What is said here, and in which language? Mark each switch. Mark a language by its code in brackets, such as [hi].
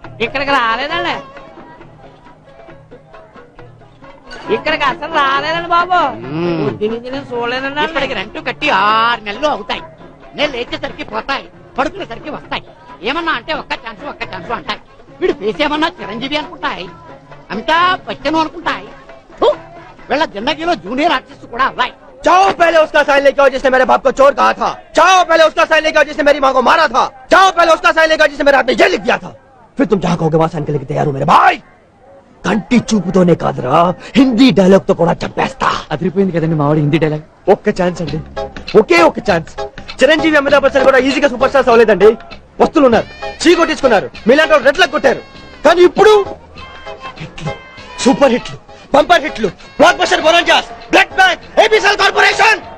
[te] ఇక్కడికి రాలేదండి ఇక్కడికి అసలు రాలేదండి బాబు దీనికి నేను చూడలేదండి ఇక్కడికి రెంట్ కట్టి 6 నెలలు అవుతాయి. నేను లేచేసరికి పోతాయి, పడుకునేసరికి వస్తాయి. ఏమన్నా అంటే ఒక్క ఛాన్స్ అంటాయి. వీడు ఫేస్ ఏమన్నా చిరంజీవి అనుకుంటాయి, అమితాబ్ బచ్చన్ అనుకుంటాయి. హు! వీళ్ళ జిందగీలో జూనియర్ ఆర్టిస్ట్ కూడా అవ్వాయి. [hi] जाओ पहले उसका साइन लेके आओ जिसने मेरे बाप को चोर कहा था जाओ पहले उसका साइन लेके आओ जिसने मेरी माँ को मारा था जाओ पहले उसका साइन लेके आओ जिसने मेरे हाथ में ये लिख दिया था फिर तुम जहाँ कहोगे वहां साइन के लिए तैयार हो मेरे भाई [te] కంటి చూపుతోనే కాదురా హిందీ డైలాగ్ తో కూడా చంపేస్తా అదిరిపోయింది కదండి మావాడు హిందీ డైలాగ్ ఒక్క ఛాన్స్ అండి ఒకే ఒక్క ఛాన్స్ చిరంజీవి అమితాబ్ బచ్చన్ కూడా ఈజీగా సూపర్ స్టార్స్ అవ్వలేదండి వస్తున్నారు చీకొట్టించుకున్నారు మీలాంటి వాళ్ళు రెడ్లకు కొట్టారు కానీ ఇప్పుడు హిట్లు సూపర్ హిట్లు బంపర్ హిట్లు block buster బొరంజాస్ blood bank ABCL corporation